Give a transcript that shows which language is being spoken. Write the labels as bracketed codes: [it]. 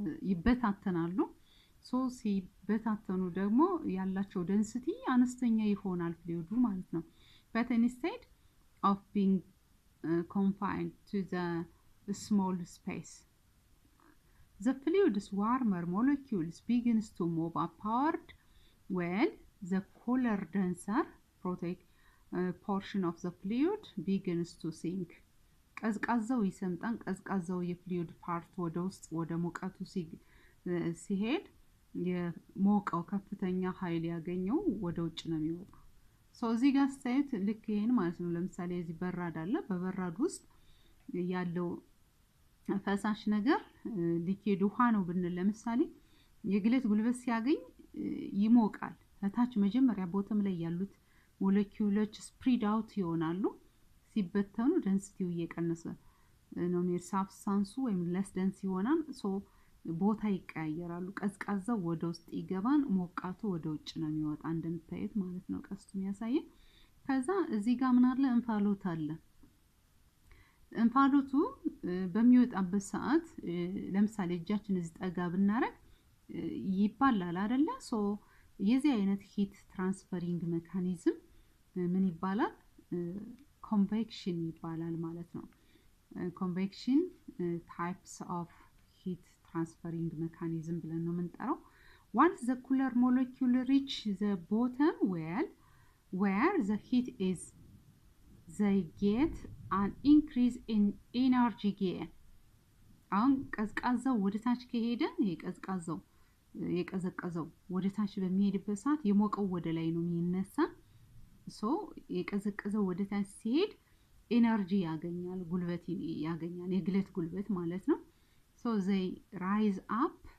[am] ይበታተናሉ። ሶ ሲበታተኑ ደግሞ ያላቸው ዴንሲቲ አነስተኛ ይሆናል ፍሉይዱ ማለት ነው። [en] but instead of being confined to the small space the fluid's warmer molecules begins to move upward while the cooler denser portion of the fluid begins to sink. [am] ቀዝቃዛው ይሰምጣን ቀዝቃዛው የፍሉይድ ፓርት ወደ ውስጥ ወደ ሙቀቱ ሲሄድ የሞቀው ከፍተኛ ኃይል ያገኘው ወደ ውጭ ነው የሚወጣው። ሶ እዚህ ጋር ስታዩት ልክ ይሄን ማለት ነው። ለምሳሌ እዚህ በራድ አለ። በበራድ ውስጥ ያለው ፈሳሽ ነገር ሊኩዊድ ውሃ ነው ብንል ለምሳሌ የግለት ጉልበት ሲያገኝ ይሞቃል። ከታች መጀመሪያ ቦተም ላይ ያሉት ሞለኪውሎች ስፕሪድ አውት ይሆናሉ። ሲበተኑ ዴንሲቲው እየቀነሰ ነው የሚሄድ ሳብስታንሱ ወይም ለስ ዴንስ ይሆናል። ሶ ቦታ ይቀያየራሉ። ቀዝቃዛው ወደ ውስጥ ይገባን፣ ሞቃቱ ወደ ውጭ ነው የሚወጣ እንደምታዩት ማለት ነው ቀስቱ የሚያሳየው። ከዛ እዚህ ጋር ምን አለ እንፋሎት አለ። እንፋሎቱ በሚወጣበት ሰዓት ለምሳሌ እጃችን እዚህ ጠጋ ብናረግ ይባላል አይደለ? ሶ የዚህ አይነት ሂት ትራንስፈሪንግ ሜካኒዝም ምን ይባላል? convection ይባላል ማለት ነው። [en] convection types of heat transferring mechanism [am] ብለን ነው የምንጠራው። [en] Once the cooler molecule reach the bottom well, where the heat is, they get an increase in energy gain. [am] አሁን ቀዝቃዛው ወደ ታች ከሄደ ቀዝቃዛው የቀዘቀዘው ወደ ታች በሚሄድበት ሰዓት የሞቀው ወደ ላይ ነው የሚነሳ ሶ የቀዘቀዘው ወደ ታች ሲሄድ ኤነርጂ ያገኛል ጉልበት ያገኛል የግለት ጉልበት ማለት ነው ሶ [en] they rise up